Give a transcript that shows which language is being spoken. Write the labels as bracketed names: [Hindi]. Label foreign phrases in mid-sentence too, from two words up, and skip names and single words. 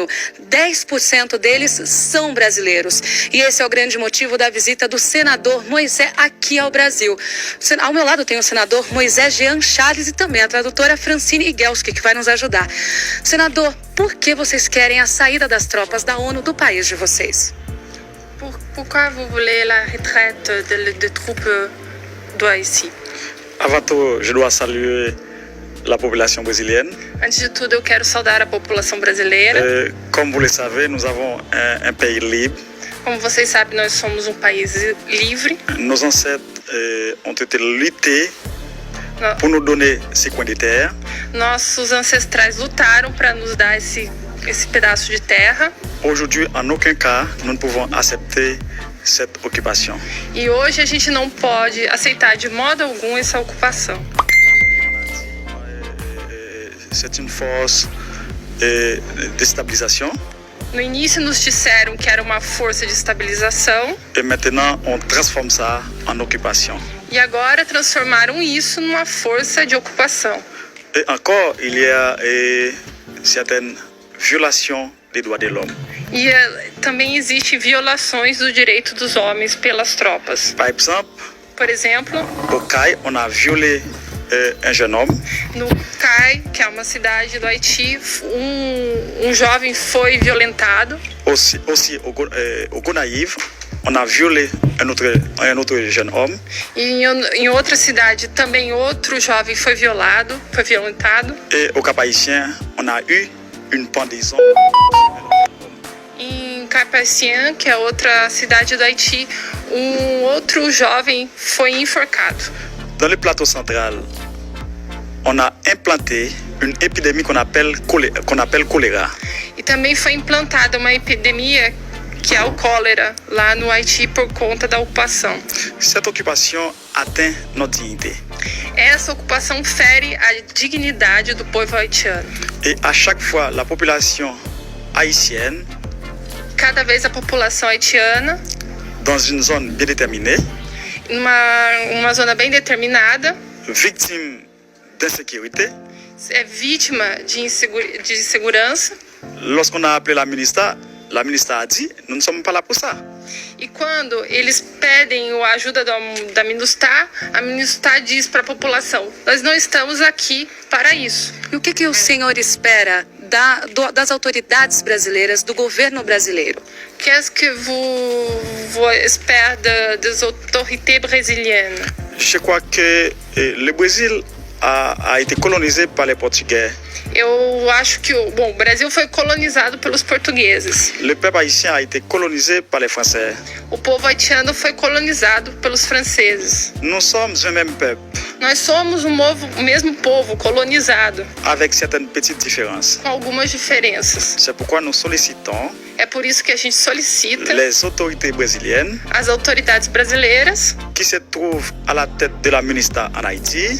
[Portuguese] 10% deles são brasileiros. E esse é o grande motivo da visita do senador Moisés aqui ao Brasil. Ao meu lado tem o senador Moisés Jean Charles e também a tradutora Francine Igelski, que vai nos ajudar. Senador, por que vocês querem a saída das tropas da ONU do país de vocês? [French] Pourquoi vous voulez la retraite des troupes do Haïti? Avant tout, je dois saluer la population brésilienne. [Portuguese] Antes de tudo, eu quero saudar a população brasileira. [French] Comme vous le savez, nous avons un pays libre. [Portuguese] Como vocês sabem, nós somos um país livre. [French] Nos ancêtres ont été luttés pour nous donner ces coins de terre. [Portuguese] Nossos ancestrais lutaram para nos dar esse pedaço de terra. [French] Aujourd'hui, en aucun cas, nous ne pouvons accepter cette occupation. [Portuguese] E hoje a gente não pode aceitar de modo algum essa ocupação. [French] C'est une force de stabilisation. [Portuguese] No início nos disseram que era uma força de estabilização. [French] Et maintenant, on transforme ça en occupation. [Portuguese] E agora transformaram isso numa força de ocupação. [French] Et encore, il y a certaines violations des droits de l'homme. [Portuguese] E também existem violações do direito dos homens pelas tropas. [French] Par exemple, [Portuguese] Por exemplo, [French] au CAI, on a violé un jeune homme. [Portuguese] no CAI, que é uma cidade do Haiti, um jovem foi violentado. [French] Aussi au Gonaïve, on a violé un autre jeune homme. [Portuguese] E em outra cidade também outro jovem foi violentado. [French] Et au Cap-Haïtien, on a eu une pendaison. [Portuguese] Em Cap-Haïtien, que é outra cidade do Haiti, um outro jovem foi enforcado. [French] Dans le plateau central, on a implanté une épidémie qu'on appelle choléra. [Portuguese] E também foi implantada uma epidemia que é o cólera lá no Haiti por conta da ocupação. [French] Cette occupation atteint notre dignité. [Portuguese] Essa ocupação fere a dignidade do povo haitiano. [French] Et à chaque fois, la population haïtienne, [Portuguese] Cada vez a população haitiana, [French] dans une zone bien déterminée, [Portuguese] uma zona bem determinada, [French] victime d'insécurité, [Portuguese] é vítima de insegurança. [French] lorsqu'on a appelé la ministre a dit, nous ne sommes pas là pour ça. [Portuguese] E quando eles pedem a ajuda da MINUSTAH, a MINUSTAH diz para a população: nós não estamos aqui para isso. E o que o senhor espera das autoridades brasileiras, do governo brasileiro? [French] Qu'est-ce que vous espérez des autorités brésiliennes? Je crois que le Brésil a été colonisé par les Portugais. [Portuguese] Eu acho que o Brasil foi colonizado pelos portugueses. [French] Le peuple haïtien a été colonisé par les Français. [Portuguese] O povo haitiano foi colonizado pelos franceses. [French] Nous sommes un même peuple, [Portuguese] Nós somos o mesmo povo colonizado, [French] avec certaines petites différences. [Portuguese] com algumas diferenças. [French] C'est pourquoi nous sollicitons [Portuguese] É por isso que a gente solicita [French] les autorités brésiliennes [Portuguese] as autoridades brasileiras [French] qui se trouvent à la tête de la MINUSTAH en Haïti